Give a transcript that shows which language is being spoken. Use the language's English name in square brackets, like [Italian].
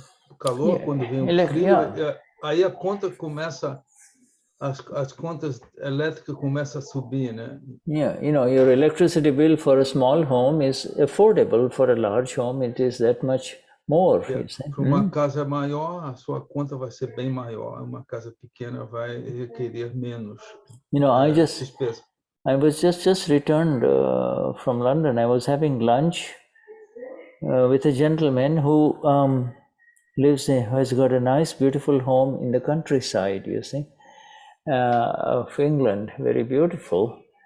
[Portuguese] O calor quando vem o frio, aí a conta começa, as contas elétricas começam a subir, né? [English] Yeah, your electricity bill for a small home is affordable. For a large home, it is that much more. [Portuguese] Para uma casa maior, a sua conta vai ser bem maior. Uma casa pequena vai requerer menos despesa. [English] I was just returned from London. I was having lunch with a gentleman who has got a nice, beautiful home in the countryside, of England, very beautiful.